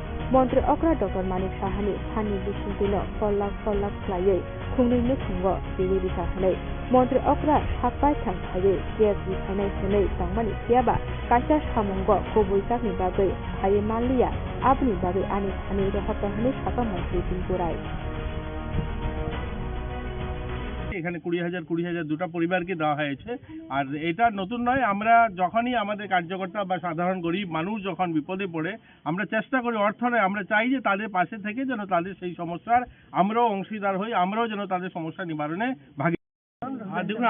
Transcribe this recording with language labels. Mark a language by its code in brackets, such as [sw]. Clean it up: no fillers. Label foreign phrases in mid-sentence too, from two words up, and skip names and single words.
[trp] मन्त्री अक्रा डक्टर मानिक साहानि सानि बिसिंतिनो फल्लाक खालायै खुंनैनो थुंग बेबो दिखा होनाय मन्त्री अक्रा सापाय थांखायै गेस बिखायनाय होनै थांमानि फियाबा काइसा सामुंग कबुइसाकनि बागै हायै मानलिया आबनि बागै आनि सानि रहाता होनै साका मन्त्री बिनगुराय [bn] এখানে 20,000 দুটা পরিবারকে দেওয়া হয়েছে আর এটা নতুন নয় আমরা যখনই আমাদের কার্যকর্তা বা সাধারণ গরিব মানুষ যখন বিপদে পড়ে আমরা চেষ্টা করি অর্থ নয় আমরা চাই যে তাদের পাশে থেকে যেন তাদের সেই সমস্যার আমরাও অংশীদার হই আমরাও যেন তাদের সমস্যা নিবারণে ভাগী আর দেখুন